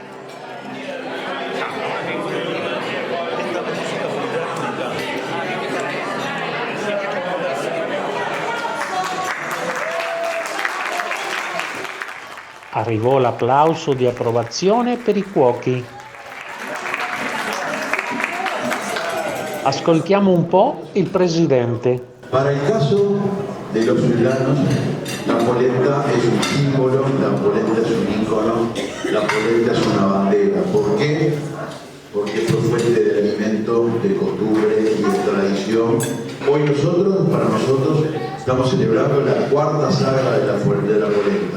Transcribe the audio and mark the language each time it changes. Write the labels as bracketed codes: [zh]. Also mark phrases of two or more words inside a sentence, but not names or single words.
[it] Arrivò l'applauso di approvazione per i cuochi. Ascoltiamo un po' il presidente. [es] Para el caso de los friulanos, la polenta es un símbolo, la polenta es un ícono, la polenta es una bandera. ¿Por qué? Porque fue fuente de alimento, de costumbre y de tradición. Hoy para nosotros, estamos celebrando la cuarta sagra de la polenta.